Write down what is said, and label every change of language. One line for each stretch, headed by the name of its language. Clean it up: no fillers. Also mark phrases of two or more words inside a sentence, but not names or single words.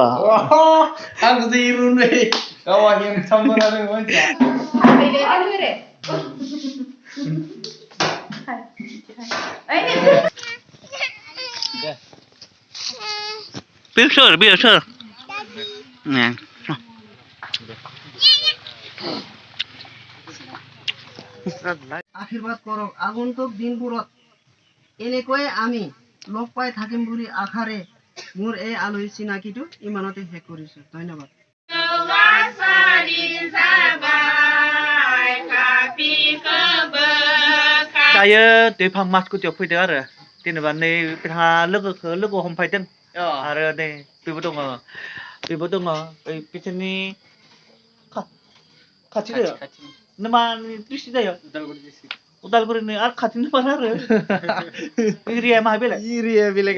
Bodo: आंखौसो हिर'नै गावहा हेन्डसाम जादों मानसिया बेयो सोर
Assamese: আশীৰ্বাদ কৰক আগন্তুক দিনবোৰত এনেকৈ আমি লগ পাই থাকিম বুলি আশাৰে মোৰ এই আলহী চিনাকিটো ইমানতে শেষ কৰিছো ধন্যবাদ
Bodo: दायो दैफां मासकुटियाव फैदों आरो जेनेबा नै बिथाङा लोगो हमफायदों आरो नै बेबो दङ बै बिसोरनि खाथि जायो मा डिस्ट्रिक्ट जायो उदालगुरिनि आरो खाथिनि पार आरो एरिया मा बेलेग